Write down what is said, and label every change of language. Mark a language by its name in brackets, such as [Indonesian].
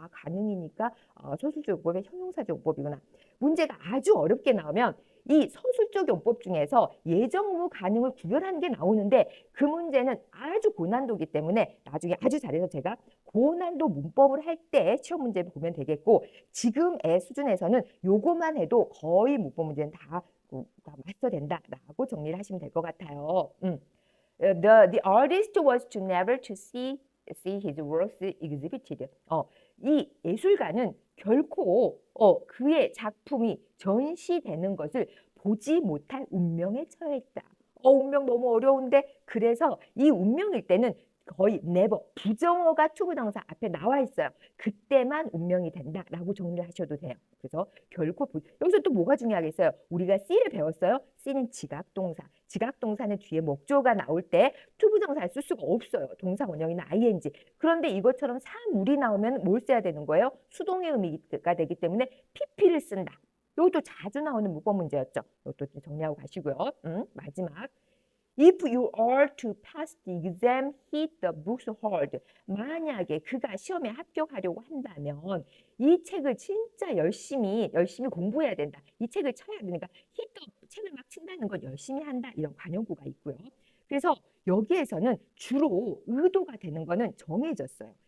[Korean] 가능이니까 서술적 용법의 형용사적 용법이구나. 문제가 아주 어렵게 나오면 이 서술적 용법 중에서 예정후 가능을 구별하는 게 나오는데 그 문제는 아주 고난도이기 때문에 나중에 아주 잘해서 제가 고난도 문법을 할 때 시험 문제 보면 되겠고 지금의 수준에서는 요거만 해도 거의 문법 문제는 다 마스터된다라고 정리를 하시면 될 것 같아요. [English] The artist was to never to see his works exhibited. [Korean] 이 예술가는 결코 그의 작품이 전시되는 것을 보지 못할 운명에 처해 있다. 운명 너무 어려운데 그래서 이 운명일 때는 거의 never 부정어가 투부정사 앞에 나와 있어요. 그때만 운명이 된다라고 정리를 하셔도 돼요. 그래서 결코 여기서 또 뭐가 중요하겠어요? 우리가 C를 배웠어요. C는 지각동사. 지각동사는 뒤에 목조가 나올 때 투부정사를 쓸 수가 없어요. 동사 원형이나 ing. 그런데 이것처럼 사물이 나오면 뭘 써야 되는 거예요? 수동의 의미가 되기 때문에 pp를 쓴다. 이것도 자주 나오는 문법 문제였죠. 이것도 정리하고 가시고요. 마지막. [English] If you are to pass the exam, hit the books hard. [Korean] 만약에 그가 시험에 합격하려고 한다면 이 책을 진짜 열심히 공부해야 된다. 이 책을 쳐야 되니까 [English] hit the [Korean] 책을 막 친다는 건 열심히 한다. 이런 관용구가 있고요. 그래서 여기에서는 주로 의도가 되는 거는 정해졌어요.